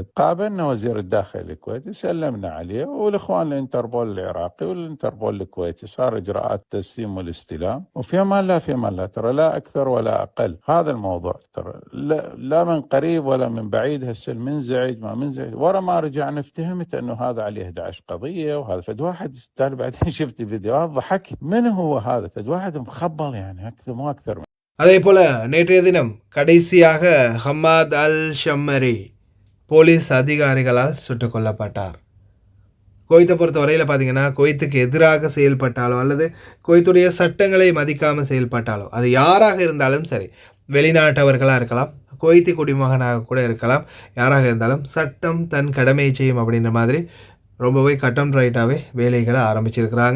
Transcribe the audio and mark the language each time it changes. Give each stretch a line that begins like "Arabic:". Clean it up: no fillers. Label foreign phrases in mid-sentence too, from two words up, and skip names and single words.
Arabic: قابلنا وزير الداخلية الكويتي، سلمنا عليه، والإخوان الانتربول العراقي والانتربول الكويتي، صار إجراءات التسليم والاستلام، وفي أمان الله ترى، لا أكثر ولا أقل. هذا الموضوع ترى لا من قريب ولا من بعيد، هسه منزعج ما منزعج، ورا ما رجعنا افتهمت أنه هذا عليه 11 قضية وهذا. فد واحد تالي بعدين شفت فيديوهات ضحكت، من هو هذا؟ فد واحد مخبل يعني، أكثر مو أكثر.
Tamil: அதே போல நேற்றைய தினம் கடைசியாக ஹம்மாத் அல் ஷம்மரி போலீஸ் அதிகாரிகளால் சுட்டுக் கொல்லப்பட்டார். குவைத்தை பொறுத்த வரையில் பார்த்தீங்கன்னா, குவைத்துக்கு எதிராக செயல்பட்டாலோ அல்லது குவைத்துடைய சட்டங்களை மதிக்காமல் செயல்பட்டாலோ, அது யாராக இருந்தாலும் சரி, வெளிநாட்டவர்களாக இருக்கலாம், குவைத்தி குடிமகனாக கூட இருக்கலாம், யாராக இருந்தாலும் சட்டம் தன் கடமையை செய்யும் அப்படின்ற மாதிரி ரொம்பவே
English: cut and rightஆகவே
Tamil: வேலைகளை ஆரம்பிச்சிருக்கிறாங்க.